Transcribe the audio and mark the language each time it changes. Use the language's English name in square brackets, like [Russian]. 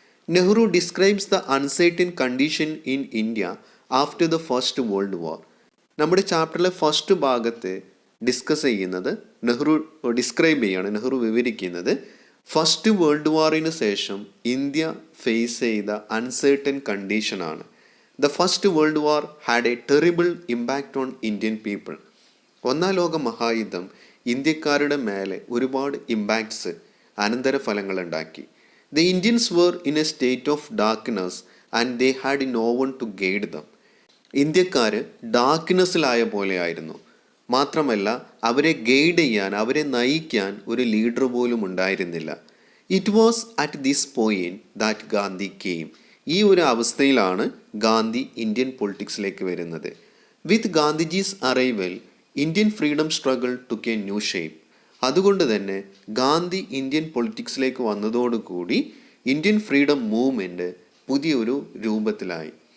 [English] Nehru describes the uncertain condition in India after the first world war. [Malayalam] നമ്മുടെ ചാപ്റ്ററിലെ first ഭാഗത്ത് discuss ചെയ്യുന്നത് നെഹ്റു വിവരിക്കുന്നത് first world വാറിന് ശേഷം ഇന്ത്യ ഫേസ് ചെയ്ത അൺസർട്ടൻ കണ്ടീഷനാണ്. [English] The first world war had a terrible impact on Indian people. [Malayalam] ഒന്നാം ലോക മഹായുദ്ധം ഇന്ത്യക്കാരുടെ മേലെ ഒരുപാട് ഇമ്പാക്ട്സ്, അനന്തരഫലങ്ങൾ ഉണ്ടാക്കി. [English] The Indians were in a state of darkness and they had no one to guide them. [Malayalam] ഇന്ത്യക്കാർ ഡാർക്ക്നെസ്സിലായ പോലെയായിരുന്നു. മാത്രമല്ല അവരെ ഗൈഡ് ചെയ്യാൻ, അവരെ നയിക്കാൻ ഒരു ലീഡർ പോലും ഉണ്ടായിരുന്നില്ല. [English] It was at this point that Gandhi came. [Malayalam] ഈ ഒരു അവസ്ഥയിലാണ് ഗാന്ധി ഇന്ത്യൻ പൊളിറ്റിക്സിലേക്ക് വരുന്നത്. [English] With Gandhiji's arrival Indian freedom struggle took a new shape. [Malayalam] അതുകൊണ്ട് തന്നെ ഗാന്ധി ഇന്ത്യൻ പൊളിറ്റിക്സിലേക്ക് വന്നതോടുകൂടി ഇന്ത്യൻ ഫ്രീഡം മൂവ്മെൻറ്റ് പുതിയൊരു രൂപത്തിലായി.